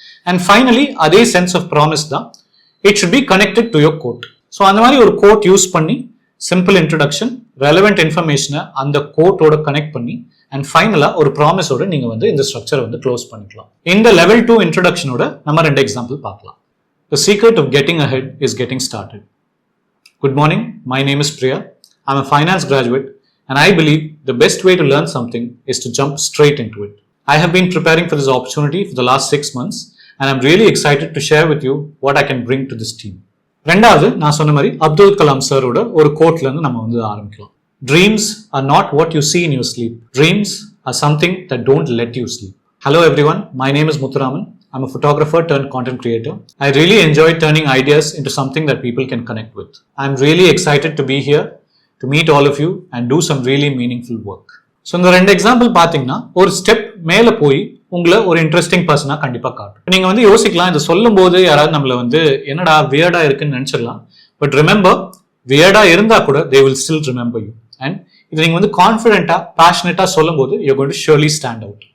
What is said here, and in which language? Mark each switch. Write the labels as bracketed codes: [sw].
[en] And finally அதே sense of promise தான், it should be connected to your God. [ta] So அந்த மாதிரி ஒரு கோட் யூஸ் பண்ணி சிம்பிள் இன்ட்ரோடக்ஷன், ரெலவெண்ட் இன்ஃபர்மேஷனை அந்த கோட்டோட கனெக்ட் பண்ணி அண்ட் ஃபைனலா ஒரு ப்ராமிஸோட நீங்க வந்து இந்த ஸ்ட்ரக்சரை வந்து க்ளோஸ் பண்ணிக்கலாம். இந்த லெவல் 2 இன்ட்ரோடக்ஷனோட நம்ம 2 எக்ஸாம்பிள் பார்க்கலாம். [en] The secret of getting ahead is getting started. Good morning, my name is Priya. I'm a finance graduate and I believe the best way to learn something is to jump straight into it. I have been preparing for this opportunity for the last 6 months and I'm really excited to share with you what I can bring to this team. [ta] ரெண்டாவது நான் சொன்ன மாதிரி அப்துல் கலாம் சாரோட ஒரு கோட்ல இருந்து நம்ம வந்து ஆரம்பிக்கலாம். [en] Dreams are not what you see in your sleep. Dreams are something that don't let you sleep. Hello everyone, my name is Muthuraman. I'm a photographer turned content creator. I really enjoy turning ideas into something that people can connect with. I'm really excited to be here to meet all of you and do some really meaningful work. [ta] So இந்த 2 example பாத்தீங்கன்னா ஒரு step மேல போய் உங்களை ஒரு interesting பர்சனா கண்டிப்பா காட்டும். நீங்க வந்து யோசிக்கலாம், இதை சொல்லும் போது யாராவது நம்மள வந்து என்னடா வியர்டா இருக்குன்னு நினைச்சிடலாம். பட் ரிமெம்பர், வியர்டா இருந்தா கூட they will still remember you. And இது நீங்க வந்து கான்ஃபிடென்ட்டா பேஷனேட்டா சொல்லும் போது you're going to surely stand out.